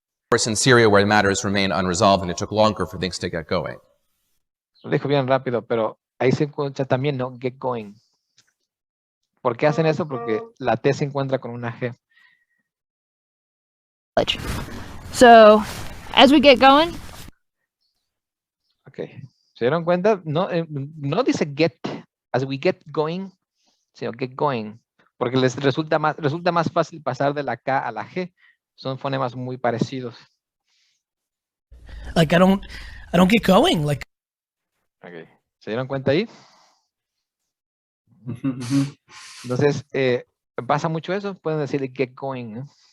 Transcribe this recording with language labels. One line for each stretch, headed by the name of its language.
English: Course in Syria where matters remain unresolved and it took longer for things to get going.
Spanish: Lo dijo bien rápido, pero ahí se escucha también, ¿no? Get going. ¿Por qué hacen eso? Porque la T se encuentra con una G.
English: So, as we get going,
Spanish: Ok. ¿Se dieron cuenta? No, no dice get, as we get going, sino get going. Porque les resulta más fácil pasar de la K a la G. Son fonemas muy parecidos.
English: Like I don't get going. Like
Spanish: Ok. ¿Se dieron cuenta ahí? Entonces, pasa mucho eso. Pueden decirle get going, ¿no?